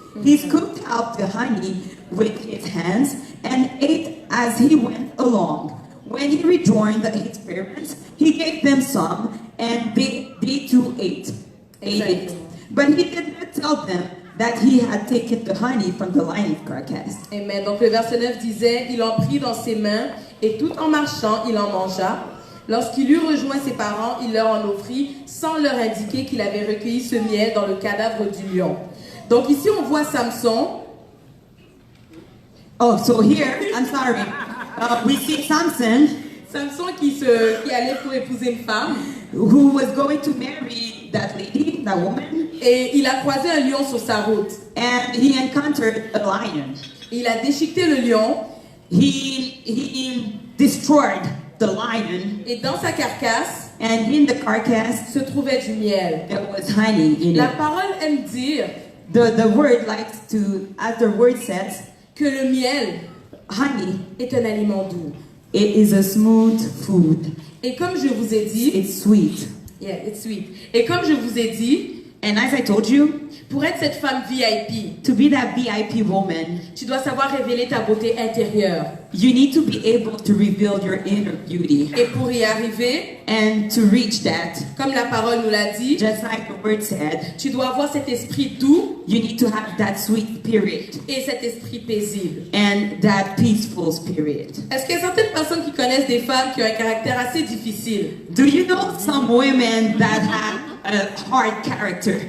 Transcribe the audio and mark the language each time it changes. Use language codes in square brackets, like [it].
[en] He scooped out the honey with his hands and ate as he went along. When he rejoined his parents, he gave them some, and they too ate it. But he did not tell them that he had taken the honey from the lion's carcass. Amen. [fr] Donc le verset 9 disait, il en prit dans ses mains et tout en marchant, il en mangea. Lorsqu'il eut rejoint ses parents, il leur en offrit sans leur indiquer qu'il avait recueilli ce miel dans le cadavre du lion. Donc ici on voit Samson. [en] Oh, so here, I'm sorry. We see Samson, [fr] Qui allait pour épouser une femme. [en] who was going to marry that lady, that woman, [fr] Et il a croisé un lion sur sa route. [en] and he encountered a lion. [fr] Il a déchiqueté le lion [en] He destroyed the lion, [fr] et dans sa carcasse [en] and in the carcass [fr] se trouvait du miel. [en] there was honey in [fr] La [en] it. [fr] parole aime dire [en] The word likes to, as the word says, [fr] que le miel [en] honey, [fr] est un aliment doux. [en] it is a smooth food. [fr] Et comme je vous ai dit, [en] It's sweet. yeah, it's sweet. [fr] Et comme je vous ai dit, [en] And as I told you, [fr] pour être cette femme VIP, [en] to be that VIP woman, [fr] tu dois savoir révéler ta beauté intérieure. [en] you need to be able to reveal your inner beauty. [fr] Et pour y arriver, [en] And to reach that, [fr] comme la parole nous l'a dit, [en] just like the word said, [fr] tu dois avoir cet esprit doux [en] you need to have that sweet spirit [fr] et cet esprit paisible. [en] and that peaceful spirit. [fr] Est-ce qu'il y a certaines personnes qui connaissent des femmes qui ont un caractère assez difficile? [en] Do you know some women that have a hard character?